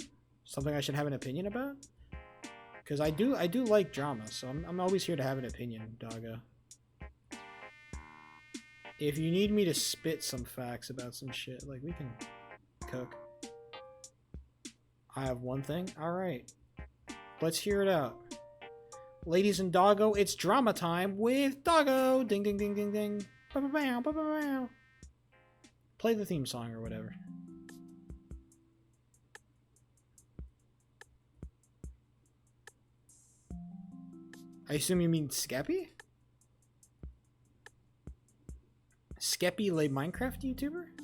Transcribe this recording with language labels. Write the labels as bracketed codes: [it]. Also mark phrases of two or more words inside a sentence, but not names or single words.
[en] Something I should have an opinion about? Because I do like drama, so I'm always here to have an opinion, doggo. If you need me to spit some facts about some shit, like, we can cook. I have one thing? Alright. Let's hear it out. Ladies and doggo, it's drama time with doggo! Ding ding ding ding ding. Ba-ba-bow, ba-ba-bow. Play the theme song or whatever. I assume you mean Skeppy? Skeppy lay Minecraft YouTuber?